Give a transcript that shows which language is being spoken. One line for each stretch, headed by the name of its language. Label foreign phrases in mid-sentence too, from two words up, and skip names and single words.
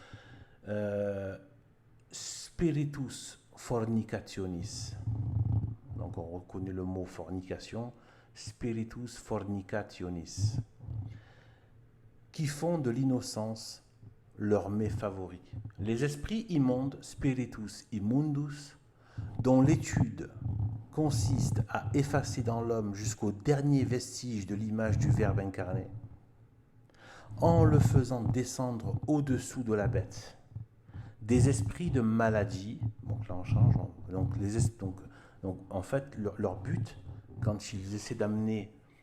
Latin: Spiritus fornicationis.
French: Donc on reconnaît le mot fornication,
Latin: spiritus fornicationis,
French: qui font de l'innocence leur mets favori. Les esprits immondes,
Latin: spiritus immundus,
French: dont l'étude consiste à effacer dans l'homme jusqu'au dernier vestige de l'image du Verbe incarné, en le faisant descendre au-dessous de la bête. Des esprits de maladie, donc là on change, donc en fait leur but, quand ils essaient d'amener